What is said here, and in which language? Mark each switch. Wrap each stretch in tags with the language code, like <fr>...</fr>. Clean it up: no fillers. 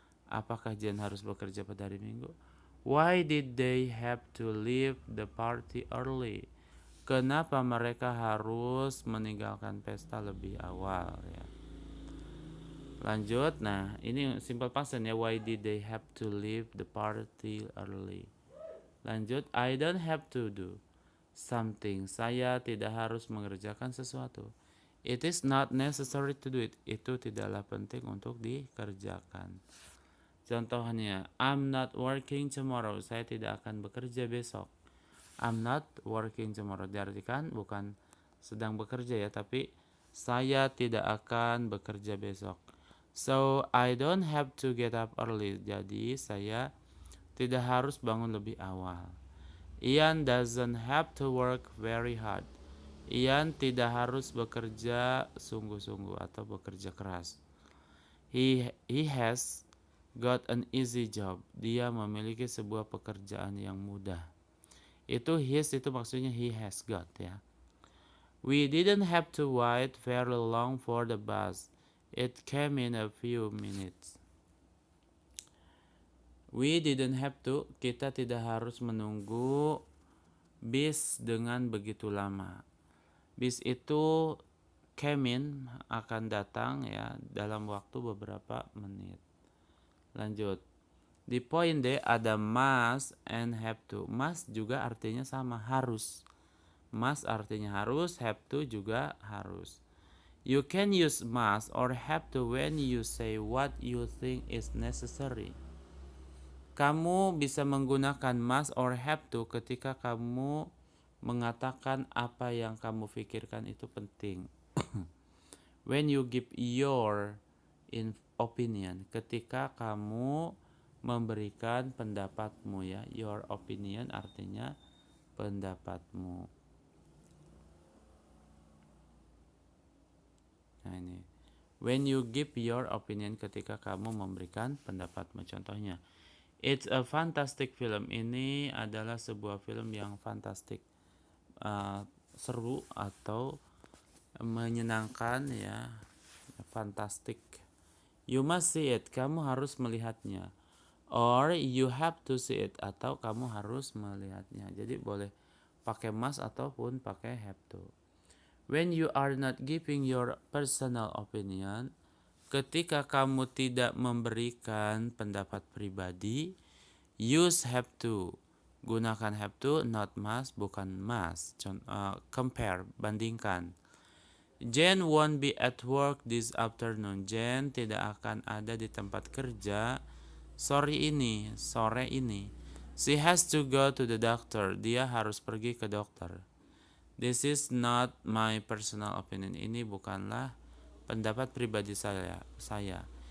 <id>Apakah Jen harus bekerja pada hari Minggu?</id> <en>Why did they have to leave the party early?</en> <id>Kenapa mereka harus meninggalkan pesta lebih awal ya? Lanjut, nah ini simple past tense ya.</id> <en>Why did they have to leave the party early? Lanjut, I don't have to do something.</en> <id>Saya tidak harus mengerjakan sesuatu.</id> <en>It is not necessary to do it.</en> <id>Itu tidaklah penting untuk dikerjakan.</id> <en>Contohnya, I'm not working tomorrow.</en> <id>Saya tidak akan bekerja besok.</id> <en>I'm not working tomorrow.</en> <id>Diartikan bukan sedang bekerja ya, tapi saya tidak akan bekerja besok.</id> <en>So, I don't have to get up early.</en> <id>Jadi, saya tidak harus bangun lebih awal.</id> <en>Ian doesn't have to work very hard.</en> <id>Ian tidak harus bekerja sungguh-sungguh atau bekerja keras.</id> <en>He has got an easy job.</en> <id>Dia memiliki sebuah pekerjaan yang mudah. Itu his itu maksudnya he has got ya.</id> <en>We didn't have to wait very long for the bus. It came in a few minutes. We didn't have to,</en> <id>kita tidak harus menunggu bis dengan begitu lama. Bis itu came in, akan datang ya dalam waktu beberapa menit. Lanjut. Di poin D ada must and have to. Must juga artinya sama, harus. Must artinya harus, have to juga harus.</id> <en>You can use must or have to when you say what you think is necessary.</en> <id>Kamu bisa menggunakan must or have to ketika kamu mengatakan apa yang kamu pikirkan itu penting.</id> <en>When you give your opinion,</en> <id>ketika kamu memberikan pendapatmu ya, your opinion artinya pendapatmu. Nah ini, when you give your opinion, ketika kamu memberikan pendapatmu.</id> <en>Contohnya, it's a fantastic film.</en> <id>Ini adalah sebuah film yang fantastik, seru atau menyenangkan ya, fantastic.</id> <en>You must see it,</en> <id>kamu harus melihatnya.</id> <en>Or you have to see it,</en> <id>atau kamu harus melihatnya. Jadi boleh pakai must ataupun pakai have to.</id> <en>When you are not giving your personal opinion,</en> <id>ketika kamu tidak memberikan pendapat pribadi,</id> <en>use have to.</en> <id>Gunakan have to,</id> <en>not must,</en> <id>bukan must. Compare, bandingkan.</id> <en>Jen won't be at work this afternoon.</en> <id>Jen tidak akan ada di tempat kerja sore ini.</id> <en>She has to go to the doctor.</en> <id>Dia harus pergi ke dokter.</id> <en>This is not my personal opinion.</en> <id>Ini bukanlah pendapat pribadi saya.</id>